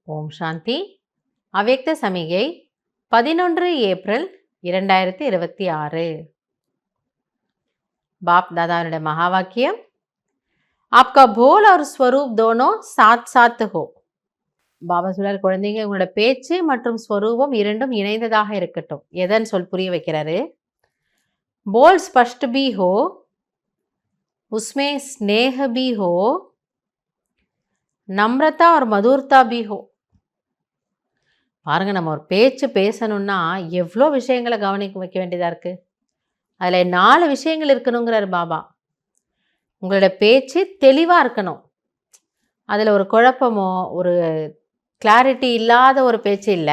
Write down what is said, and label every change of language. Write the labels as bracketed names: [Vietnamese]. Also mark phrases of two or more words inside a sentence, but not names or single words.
[Tamil] சாந்தி. அவ்யக்த சமிகை 11 ஏப்ரல் 2026. [Hindi] बाप दादा महावाक्यम आपका बोल और स्वरूप दोनों साथ साथ हो. [Tamil] பாபா சொல்றார், குழந்தைங்க உங்களோட பேச்சு மற்றும் ஸ்வரூபம் இரண்டும் இணைந்ததாக இருக்கட்டும். எதன் சொல் புரிய வைக்கிறாரு. [Hindi] बोल स्पष्ट भी हो, उसमें स्नेह भी हो, नम्रता और मधुरता भी हो. [Tamil] பாருங்க, நம்ம ஒரு பேச்சு பேசணும்னா எவ்வளோ விஷயங்களை கவனிக்க வைக்க வேண்டியதாக இருக்குது. அதில் 4 விஷயங்கள் இருக்கணுங்கிறார் பாபா. உங்களோட பேச்சு தெளிவாக இருக்கணும். அதில் ஒரு குழப்பமோ ஒரு கிளாரிட்டி இல்லாத ஒரு பேச்சு இல்லை.